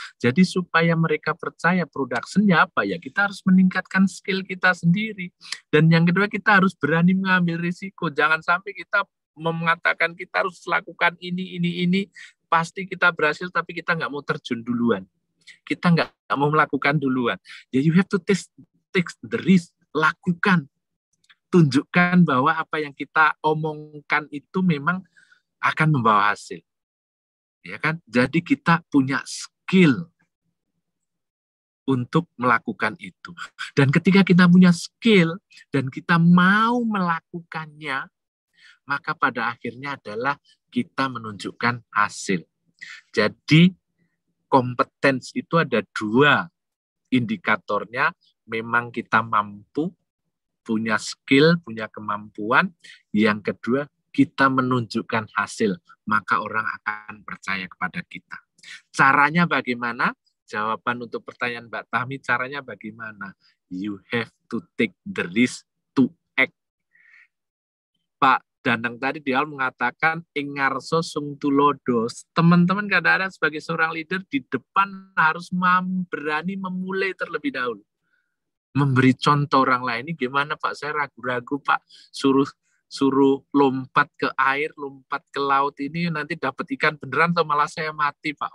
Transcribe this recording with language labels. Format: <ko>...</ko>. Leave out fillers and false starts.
<id>Jadi supaya mereka percaya productionnya apa ya, kita harus meningkatkan skill kita sendiri. Dan yang kedua, kita harus berani mengambil risiko. Jangan sampai kita mengatakan kita harus lakukan ini, pasti kita berhasil, tapi kita nggak mau terjun duluan. Kita nggak mau melakukan duluan.</id> <en>Ya, you have to take the risk,</en> <id>lakukan. Tunjukkan bahwa apa yang kita omongkan itu memang akan membawa hasil. Ya kan? Jadi kita punya skill untuk melakukan itu. Dan ketika kita punya skill dan kita mau melakukannya, maka pada akhirnya adalah kita menunjukkan hasil. Jadi kompetensi itu ada dua indikatornya. Memang kita mampu, punya skill, punya kemampuan. Yang kedua, kita menunjukkan hasil, maka orang akan percaya kepada kita. Caranya bagaimana? Jawaban untuk pertanyaan Mbak Tami, caranya bagaimana?</id> <en>You have to take the risk to act.</en> <id>Pak Danang tadi di awal mengatakan ingarso sung tulodos. Teman-teman kadang-kadang sebagai seorang leader di depan harus berani memulai terlebih dahulu. Memberi contoh orang lain. Ini gimana Pak? Saya ragu-ragu Pak. Suruh lompat ke air, lompat ke laut ini nanti dapat ikan beneran atau malah saya mati Pak?</id>